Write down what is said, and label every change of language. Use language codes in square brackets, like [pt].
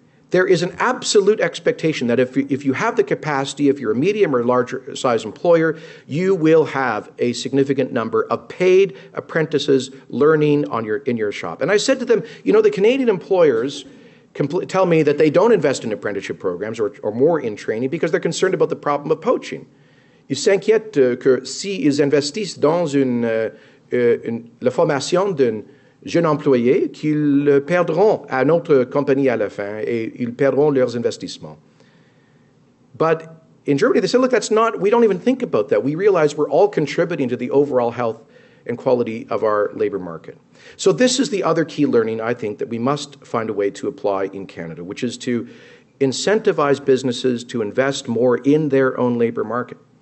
[en] There is an absolute expectation that if you have the capacity, if you're a medium or larger size employer, you will have a significant number of paid apprentices learning in your shop. And I said to them, the Canadian employers tell me that they don't invest in apprenticeship programs or more in training because they're concerned about the problem of poaching. [fr] Ils s'inquiètent que s'ils investissent dans la formation d'un jeune employé, qu'ils perdront à notre compagnie à la fin et ils perdront leurs investissements. [en] But in Germany, they said, look, we don't even think about that. We realize we're all contributing to the overall health and quality of our labor market. So this is the other key learning, I think, that we must find a way to apply in Canada, which is to incentivize businesses to invest more in their own labor market.